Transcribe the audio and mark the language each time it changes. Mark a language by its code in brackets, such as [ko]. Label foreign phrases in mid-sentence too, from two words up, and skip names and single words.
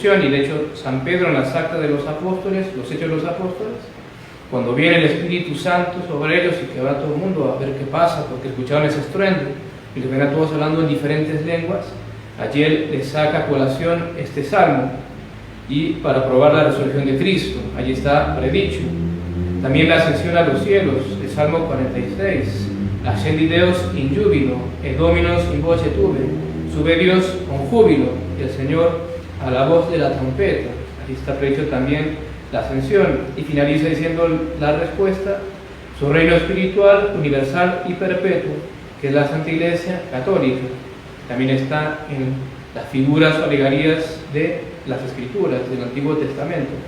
[es] Y de hecho San Pedro, en las actas de los apóstoles, los hechos de los apóstoles, cuando viene el Espíritu Santo sobre ellos y que va todo el mundo a ver qué pasa, porque escucharon ese estruendo y les ven a todos hablando en diferentes lenguas, allí él les saca a colación este salmo, y para probar la resurrección de Cristo, allí está predicho. También la ascensión a los cielos, el Salmo 46: [la] ascendi Deus in jubilo, et Dominus in voce tuve, [es] sube Dios con júbilo, y el Señor a la voz de la trompeta. Allí está predicho también la ascensión, y finaliza diciendo la respuesta: su reino espiritual, universal y perpetuo, que es la Santa Iglesia Católica. También está en las figuras o alegorías de las Escrituras del Antiguo Testamento.